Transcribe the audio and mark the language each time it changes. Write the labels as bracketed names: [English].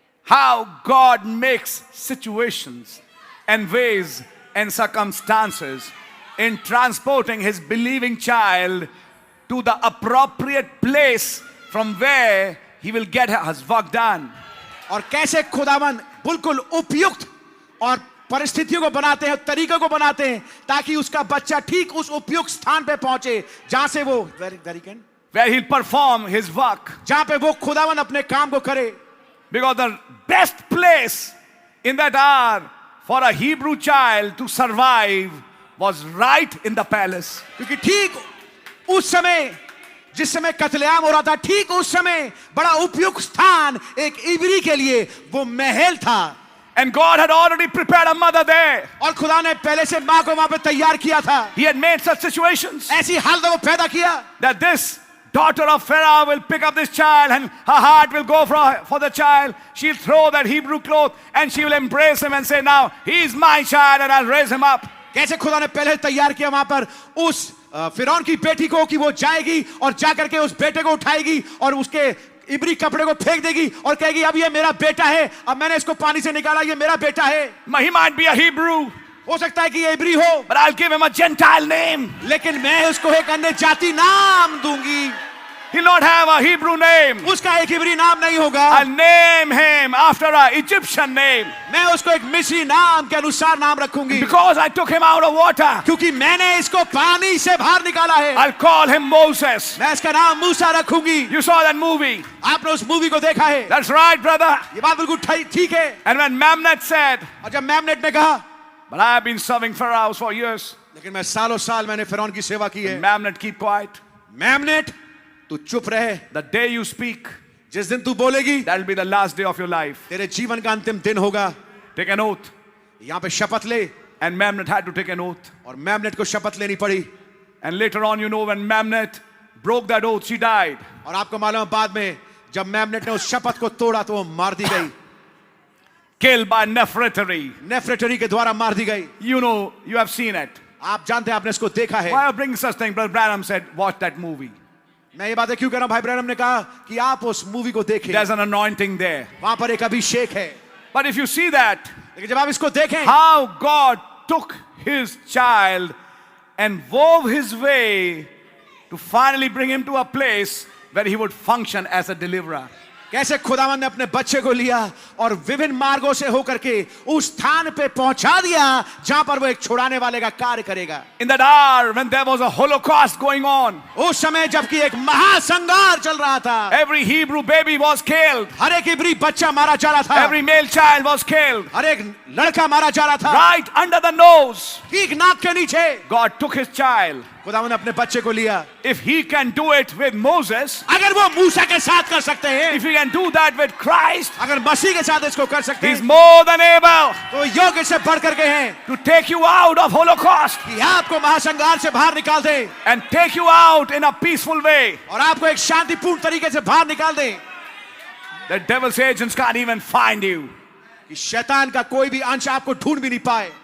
[English] How God makes situations and ways and circumstances in transporting his believing child to the appropriate place from where he will get his work done. [Hindi] और कैसे खुदावन बिल्कुल उपयुक्त और परिस्थितियों को बनाते हैं, तरीकों को बनाते हैं ताकि उसका बच्चा ठीक उस उपयुक्त स्थान पे पहुंचे जहां से वो [English] where he'll perform his work. [Hindi] जहां पे वो खुदावन अपने काम को करे। [English] Because the best place in that hour for a Hebrew child to survive was right in the palace. [Hindi] क्योंकि ठीक उस समय जिस समय कत्लेआम हो रहा था, ठीक उस समय बड़ा उपयुक्त स्थान एक इब्री के लिए वो महल था। [English] And God had already prepared a mother there. [Hindi] और खुदा ने पहले से माँ को वहां पे तैयार किया था। [English] He had made such situations [Hindi] ऐसी हालतों को पैदा किया [English] that this daughter of Pharaoh will pick up this child and her heart will go for the child. She'll throw that Hebrew cloth and she will embrace him and say, now he's my child and I'll raise him up. [Hindi] कैसे खुदा ने पहले तैयार किया वहां पर उस फिरौन की बेटी को कि वो जाएगी और जाकर के उस बेटे को उठाएगी और उसके इब्री कपड़े को फेंक देगी और कहेगी अब ये मेरा बेटा है, अब मैंने इसको पानी से निकाला, ये मेरा बेटा है। [English] He might be a Hebrew, [Hindi] हो सकता है कि ये इब्री हो, [English] but I'll give him a Gentile name. [Hindi] लेकिन मैं उसको एक अन्य जाति नाम दूंगी। [English] He'll not have a Hebrew name. [Hindi] उसका एक इब्री नाम नहीं होगा। [English] I'll name him after an Egyptian name. [Hindi] मैं उसको एक मिस्री नाम के अनुसार नाम रखूंगी। [English] Because I took him out of water. [Hindi] क्योंकि मैंने इसको पानी से बाहर निकाला है। [English] I'll call him Moses. [Hindi] मैं इसका नाम मूसा रखूंगी। [English] You saw that movie? [Hindi] आपने उस मूवी को देखा है? [English] That's right, brother. [Hindi] ये बात बिल्कुल ठीक है। [English] And when Mamnet said, [Hindi] और जब मैमनेट ने कहा, [English] but I have been serving Pharaoh for years. [Hindi] लेकिन मैं सालों साल मैंने फिरौन की सेवा की है। [English] Mamnet, keep quiet. [Hindi] मैमनेट तू चुप रहे। [English] The day you speak, [Hindi] जिस दिन तू बोलेगी [English] that'll be the last day of your life. [Hindi] तेरे जीवन का अंतिम दिन होगा। [English] Take an oath. [Hindi] यहाँ पे शपथ ले। [English] And Mamnet had to take an oath. [Hindi] और मैमनेट को शपथ लेनी पड़ी। [English] And later on, you know, when Mamnet broke that oath, she died. [Hindi] और आपको मालूम है बाद में जब मैमनेट ने उस शपथ को तोड़ा तो वो मार दी गई। [English] Killed by Nefertari. [Hindi] नेफरेटरी के द्वारा मार दी गई। [English] You know, you have seen it. [Hindi] आप जानते हैं, आपने इसको देखा है। [English] Why are bringing such things? Brother Branham said, watch that movie. [Hindi] मैं ये बातें क्यों कर रहा हूं? भाई ब्रैनम ने कहा कि आप उस मूवी को देखें। [English] There's an anointing there. [Hindi] वहां पर एक अभिषेक है। [English] But if you see that, [Hindi] लेकिन जब आप इसको देखें, [English] how God took his child and wove his way to finally bring him to a place where he would function as a deliverer. [Hindi] कैसे खुदावन ने अपने बच्चे को लिया और विभिन्न मार्गों से होकर के उस स्थान पे पहुंचा दिया जहां पर वो एक छुड़ाने वाले का कार्य करेगा। [English] In that hour when there was a Holocaust going on, [Hindi] उस समय जबकि एक महासंहार चल रहा था, [English] every Hebrew baby was killed, [Hindi] हर एक इब्री बच्चा मारा जा रहा था, [English] every male child was killed, [Hindi] हर एक लड़का मारा जा रहा था, [English] right under the nose. [Hindi] ठीक नाक के नीचे। [English] God took his child. [Hindi] खुदावन ने अपने बच्चे को लिया। [English] If he can do it with Moses, [Hindi] अगर वो मूसा के साथ कर सकते हैं, [English] if he can do that with Christ, [Hindi] अगर मसीह के साथ इसको कर सकते [English] he's more than able [Hindi] तो योग्य से बढ़ करके हैं [English] to take you out of Holocaust [Hindi] कि आपको महासंहार से बाहर निकाल दे [English] and take you out in a peaceful way. [Hindi] और आपको एक शांतिपूर्ण तरीके से बाहर निकाल दे [English] The devil's agents can't even find you. [Hindi] कि शैतान का कोई भी अंश आपको ढूंढ भी नहीं पाए।